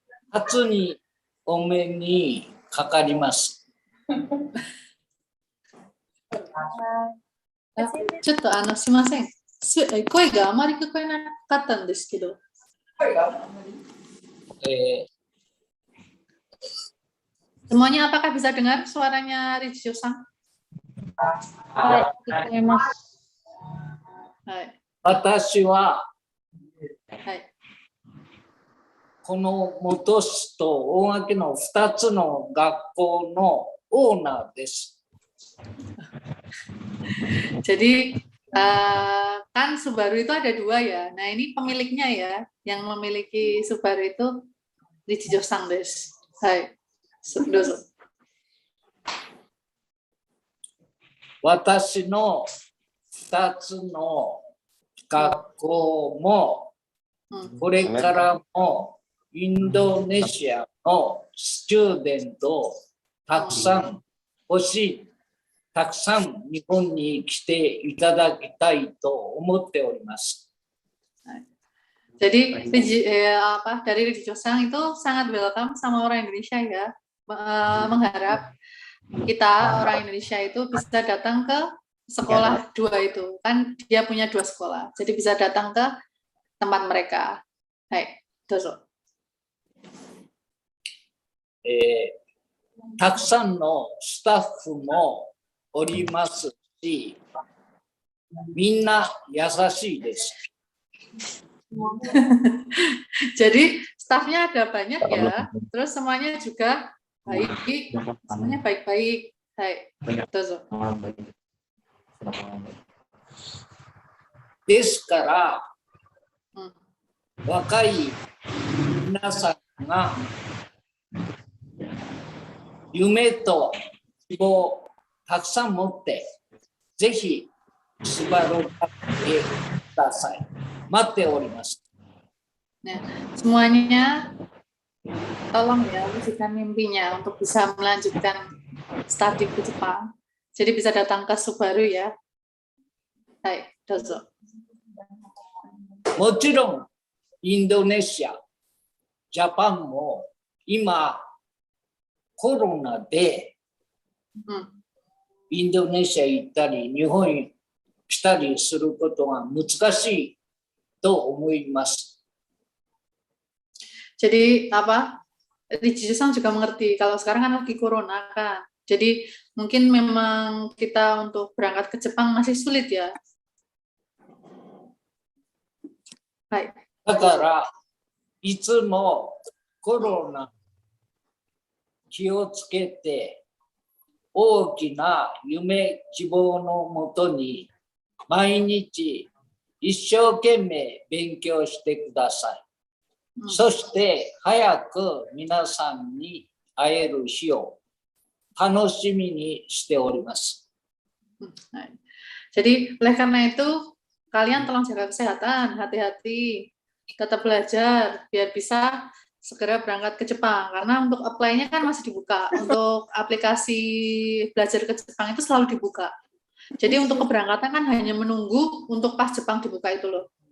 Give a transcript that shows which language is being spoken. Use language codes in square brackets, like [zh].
[ja] 初にお目にかかります。ちょっとすいません。声があまり聞こえなかったんですけど。 [id] Semuanya apakah bisa dengar suaranya Rich Josang? [ja] はい、聞こえます。はい。私は、はい。この本市と大垣の2つの学校のオーナーです。 [id] Jadi kan Subaru itu ada dua ya. Nah ini pemiliknya ya, yang memiliki Subaru itu Rich Josang desu. [ja] Hai, dozo. 私の2つの学校も、これからもインドネシアのスチューデントをたくさん欲しい、たくさん日本に来ていただきたいと思っております。 [id] Jadi dari Rich Josang itu sangat welcome sama orang Indonesia ya, mengharap kita orang Indonesia itu bisa datang ke sekolah dua itu, kan dia punya dua sekolah, jadi bisa datang ke tempat mereka. [ja] Hai, dozo. たくさんのスタッフもおりますし、みんな優しいです。 [id] Jadi stafnya ada banyak ya, terus semuanya juga baik, semuanya baik-baik. [ja] Hai, dozo. ですから、若い皆さんが夢と希望たくさん持ってぜひスバルを買ってください。待っております。 [id] Nah, semuanya tolong ya wujudkan mimpinya untuk bisa melanjutkan studi ke Jepang. Jadi bisa datang ke Subaru ya. [ja] Hai, dozo. もちろんインドネシア、ジャパンも今コロナでインドネシア行ったり日本に来たりすることが難しいと思います。 [id] Jadi Rich Josang juga mengerti kalau sekarang kan lagi corona kan. Jadi mungkin memang kita untuk berangkat ke Jepang masih sulit ya. [ja] Hai. だからいつもコロナ気をつけて大きな夢希望のもとに毎日一生懸命勉強してください。そして早く皆さんに会える日を楽しみにしております。 [id] Jadi oleh karena itu kalian tolong jaga kesehatan, hati-hati, tetap belajar biar bisa segera berangkat ke Jepang karena untuk apply-nya kan masih dibuka. Untuk aplikasi belajar ke Jepang itu selalu dibuka. Jadi untuk keberangkatan kan hanya menunggu untuk pas Jepang dibuka itu loh.